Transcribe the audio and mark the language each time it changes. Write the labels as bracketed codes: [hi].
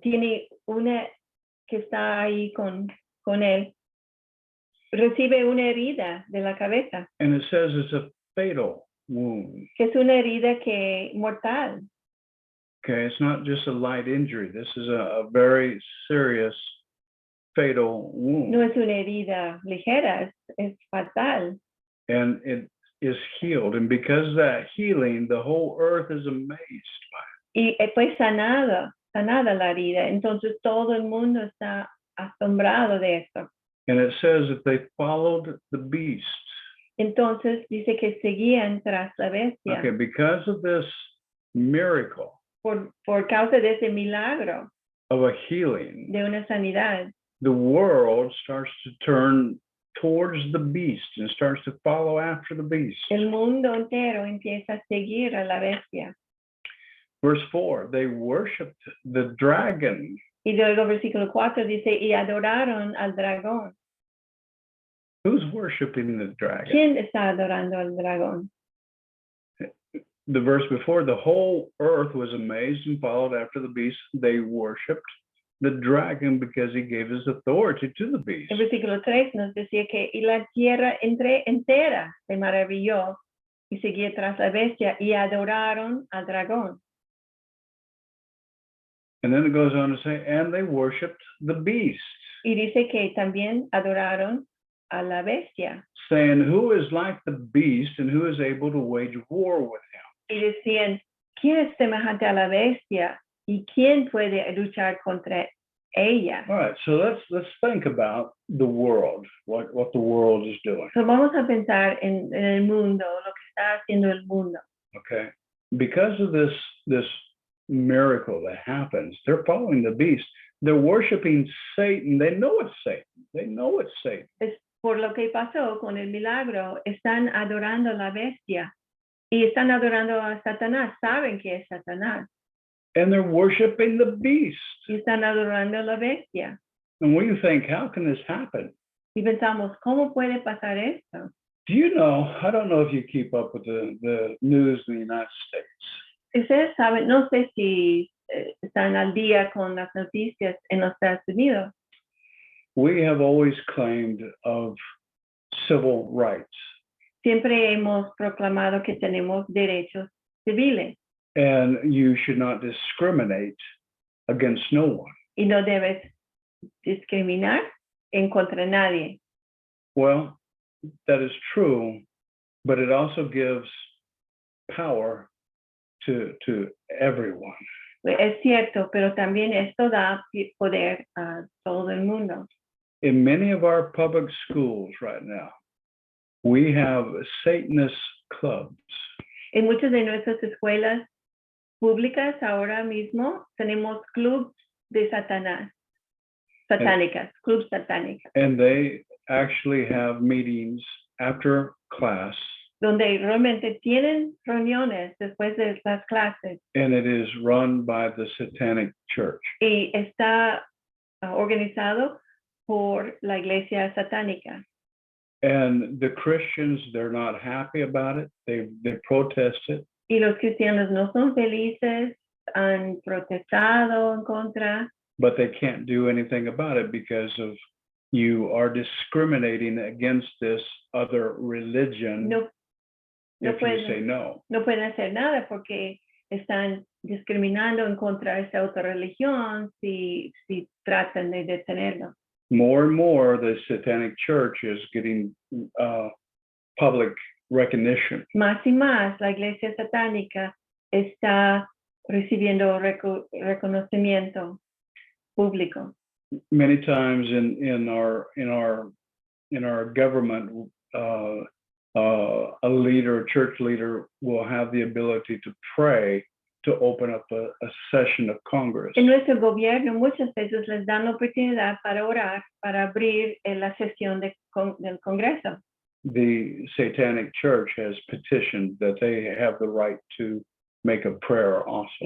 [es] Tiene una que está ahí con él, recibe una herida de la cabeza. [en] And it says it's a fatal wound. [es] Que es una herida que mortal. [en] Okay, it's not just a light injury. This is a very serious fatal wound. [es] No es una herida ligera, es fatal. [en] And it is healed. And because of that healing, the whole earth is amazed by it. [es] Y fue sanada la herida. Entonces todo el mundo está asombrado de esto. [en] And it says that they followed the beast. [es] Entonces dice que seguían tras la bestia. [en] Okay, because of this miracle [es] por causa de ese milagro [en] of a healing, [es] de una sanidad, [en] the world starts to turn towards the beast and starts to follow after the beast. [es] el mundo entero empieza a seguir a la bestia. [en] Verse 4, they worshiped the dragon. [es] Y luego versículo 4 dice, y adoraron al dragón. [en] Who's worshiping the dragon? [es] ¿Quién está adorando al dragón? [en] The verse before, the whole earth was amazed and followed after the beast. They worshiped the dragon because he gave his authority to the beast. [es] El versículo 3 nos decía que y la tierra entera se maravilló y seguía tras la bestia y adoraron al dragón. [en] And then it goes on to say, and they worshiped the beast. [es] Y dice que también adoraron a la bestia. [en] Saying, who is like the beast and who is able to wage war with him? [es] Y decían, ¿quién es semejante a la bestia? ¿Y quién puede luchar contra ella. [en] All right, so let's think about the world, what the world is doing. So [es] vamos a pensar en el mundo, lo que está haciendo el mundo. [en] Okay, because of this miracle that happens, they're following the beast. They're worshiping Satan. They know it's Satan. They know it's Satan. [es] Es por lo que pasó con el milagro, están adorando a la bestia y están adorando a Satanás, saben que es Satanás [en] And they're worshiping the beast. [es] y están adorando a la bestia. [en] And we think, how can this happen? [es] Y pensamos, ¿cómo puede pasar esto? [en] Do you know, I don't know if you keep up with the news in the United States. [es] Ustedes saben, no sé si están al día con las noticias en los Estados Unidos. [en] We have always claimed of civil rights. [es] Siempre hemos proclamado que tenemos derechos civiles [en] And you should not discriminate against no one. [es] y no debes discriminar en contra de nadie. [en] Well, that is true, but it also gives power to everyone. [es] Es cierto, pero también esto da poder a todo el mundo. [en] In many of our public schools right now, we have Satanist clubs. [es] En muchas de nuestras escuelas públicas ahora mismo tenemos clubs de Satanás, satánicas, clubs satánicas, [en] And they actually have meetings after class, [es] donde realmente tienen reuniones después de las clases [en] and it is run by the Satanic Church. [es] y está organizado por la iglesia satánica. [en] And the Christians, they're not happy about it. They protest it. [es] Y los cristianos no son felices, han protestado en contra, [en] But they can't do anything about it because of you are discriminating against this other religion [es] no [en] if you say no. [es] no pueden hacer nada porque están discriminando en contra de esta otra religión si tratan de detenerlo. [en] More and more, the Satanic Church is getting public recognition. [es] Más y más, la iglesia satánica está recibiendo reconocimiento público. [en] Many times in our government, a leader, a church leader, will have the ability to pray to open up a session of Congress. [es] En nuestro gobierno muchas veces les dan la oportunidad para orar, para abrir la sesión del Congreso. [en] The Satanic Church has petitioned that they have the right to make a prayer also.